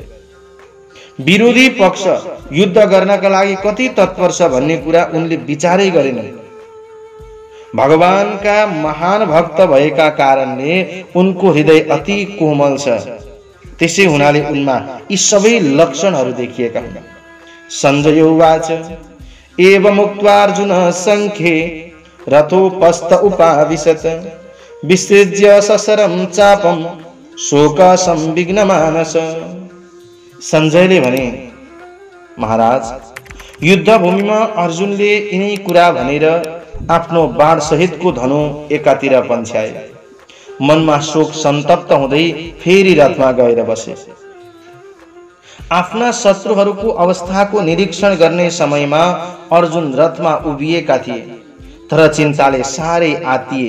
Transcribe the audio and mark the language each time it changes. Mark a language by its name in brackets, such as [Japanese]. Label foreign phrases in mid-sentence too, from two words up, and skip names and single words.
[Nepali] विरोधी पक्ष युद्ध गर्नका लागि कति तत्पर छ भन्ने कुरा उनले विचारै गरेनन्। भगवानका महान भक्त भएका कारणले उनको हृदय अति कोमल छ। त्यसै हुनाले उनमा यी सबै लक्षणहरू देखिएका हुन्। [Sanskrit] संजय उवाच एवमुक्त्वा अर्जुन संख्ये रथोपस्थ उपाविशत विसृज्य सशरं चापं शोक संविघ्न मानस। [Nepali] संजयले भने, महाराज, युद्ध भूमिमा अर्जुनले यिनै कुरा भनेर आफ्नो बाण सहितको धनु एकातिर पन्छ्याए। मनमा शोक सन्तप्त हुँदै फेरि रथमा गएर बसे। आफ्ना शत्रुहरूको अवस्थाको निरीक्षण गर्ने समयमा अर्जुन रथमा उभिएका थिए, तर चिन्ताले साह्रै आत्तिए।